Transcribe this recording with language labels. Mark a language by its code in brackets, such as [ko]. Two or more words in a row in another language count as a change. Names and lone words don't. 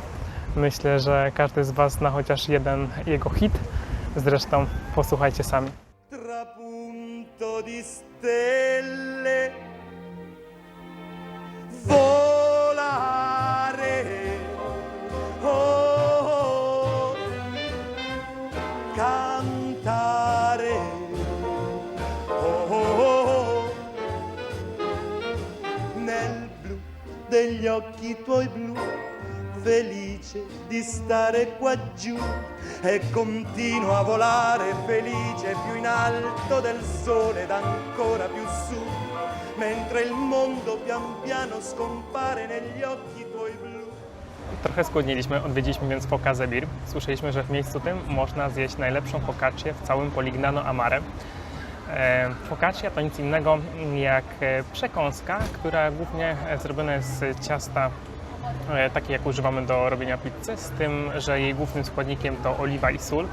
[pl] Myślę, że każdy z Was zna chociaż jeden jego hit. Zresztą posłuchajcie sami. [it] Trapunto di stelle, volare, oh, cantare, oh, nel blu degli occhi tuoi blu, felice di stare qua giù e continuo a volare felice più in alto del sole ed ancora più su, mentre il mondo pian piano scompare negli occhi tuoi blu. [pl] Trochę skłodniliśmy, odwiedziliśmy więc Foca Zebir. Słyszeliśmy, że w miejscu tym można zjeść najlepszą focaccię w całym Polignano a Mare. Focaccia to nic innego jak przekąska, która głównie zrobiona jest z ciasta takie jak używamy do robienia pizzy, z tym, że jej głównym składnikiem to oliwa i sól.